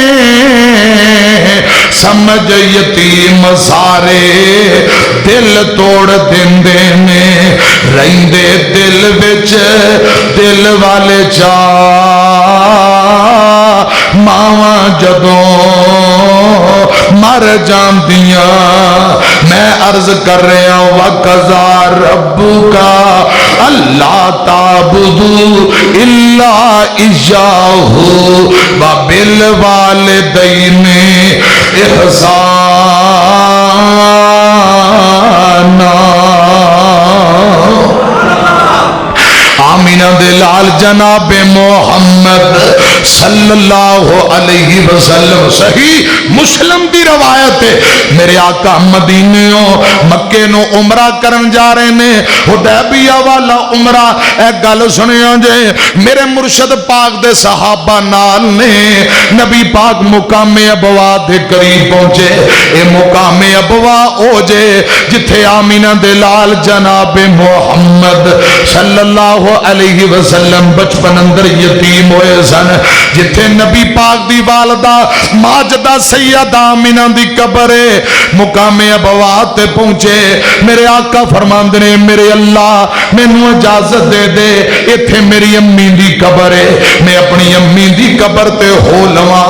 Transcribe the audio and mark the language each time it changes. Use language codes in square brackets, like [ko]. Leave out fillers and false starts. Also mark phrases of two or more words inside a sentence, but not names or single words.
[pa] سمجھ یتیم سارے دل توڑ دیندے نے، رہندے دل وچ دل والے چا. ماواں جدوں مر جاندیاں میں عرض کر رہا [ar] وقضى ربك ألا تعبدوا إلا إياه وبالوالدين إحسانا. [pa] آمنہ دے لال جناب محمد [ar] صلى الله عليه وسلم [pa] صحیح مسلم دی روایت ہے. میرے آقا مدینیوں مکے نوں عمرہ کرن جا رہے نے، حدیبیہ والا عمرہ. اے گل سنیو جے، میرے مرشد پاک دے صحابہ نال نے. نبی پاک مقام ابواء دے قریب پہنچے. اے مقام ابواء او جے جتھے آمنہ دے لال جناب محمد [ar] صلى الله عليه وسلم [pa] بچپن اندر یتیم ہوئے سن، جتھے نبی پاک دی والدہ ماجدہ سیدہ آمنہ دی قبر ہے. مقام ابواء تے پہنچے. میرے آقا فرماندے نے میرے اللہ مینوں اجازت دے دے، ایتھے میری امی دی قبر ہے، میں اپنی امی دی قبر تے ہو لواں.